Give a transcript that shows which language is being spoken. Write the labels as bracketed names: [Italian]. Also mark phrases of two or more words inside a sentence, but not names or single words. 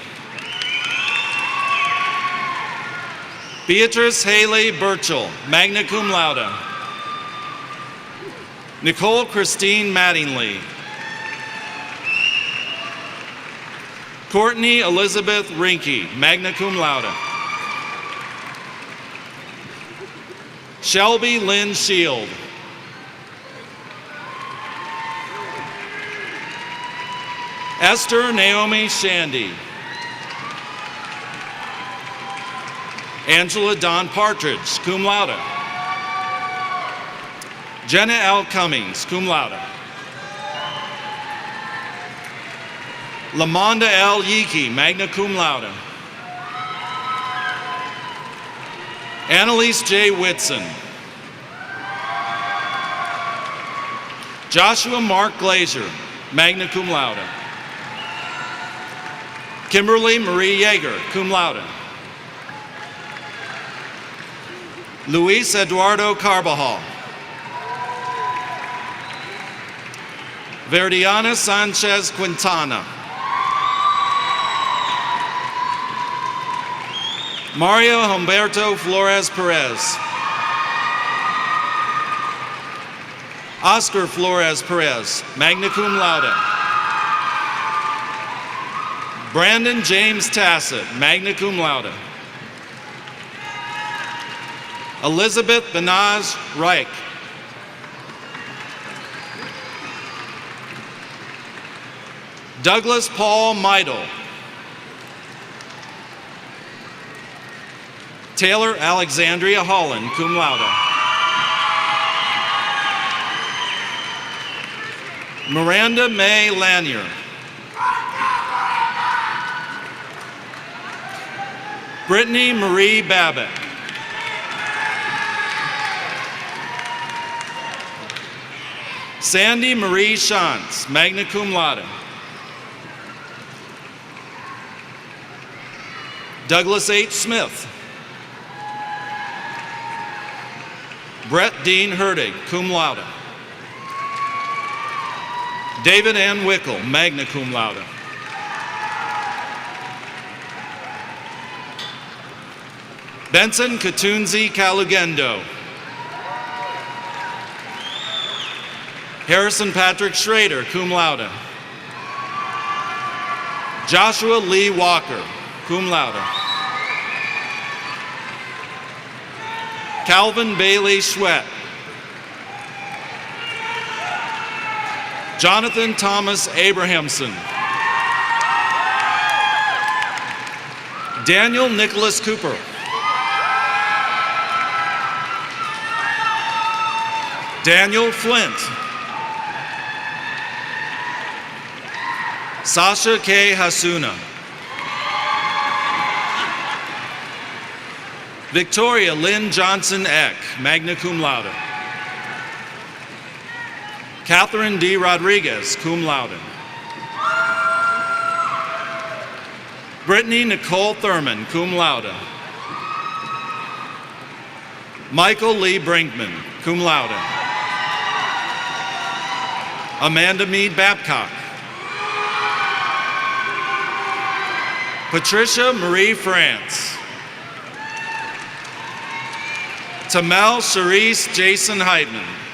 [English] Beatrice Haley Burchell, [Latin] magna cum laude. [English] Nicole Christine Mattingly. Courtney Elizabeth Rinke, [Latin] magna cum laude. [English] Shelby Lynn Shield. Esther Naomi Shandy. Angela Dawn Partridge, [Latin] cum laude. [English] Jenna L. Cummings, [Latin] cum laude. [English] Lamonda L. Yeeke, [Latin] magna cum laude. [English] Annalise J. Whitson. Joshua Mark Glazier, [Latin] magna cum laude. [English] Kimberly Marie Yeager, [Latin] cum laude. [English] Luis Eduardo Carbajal. Verdiana Sanchez Quintana. Mario Humberto Flores Perez. Oscar Flores Perez, [Latin] magna cum laude. [English] Brandon James Tassett, [Latin] magna cum laude. [English] Elizabeth Benaz Reich. Douglas Paul Meidel. Taylor Alexandria Holland, [Latin] cum laude. [English] Miranda May Lanier. Brittany Marie Babbitt. Sandy Marie Shantz, [Latin] magna cum laude. [English] Douglas H. Smith. Brett Dean Herdig, [Latin] cum laude. [English] David N. Wickel, [Latin] magna cum laude. [English] Benson Katunzi Kalugendo. Harrison Patrick Schrader, [Latin] cum laude. [English] Joshua Lee Walker, [Latin] cum laude. [English] Calvin Bailey Schwett. Jonathan Thomas Abrahamson. Daniel Nicholas Cooper. Daniel Flint. Sasha K. Hasuna. Victoria Lynn Johnson Eck, [Latin] magna cum laude. [English] Catherine D. Rodriguez, [Latin] cum laude. [English] Brittany Nicole Thurman, [Latin] cum laude. [English] Michael Lee Brinkman, [Latin] cum laude. [English] Amanda Mead Babcock. Patricia Marie France. Tamel Charisse Jason Heitman.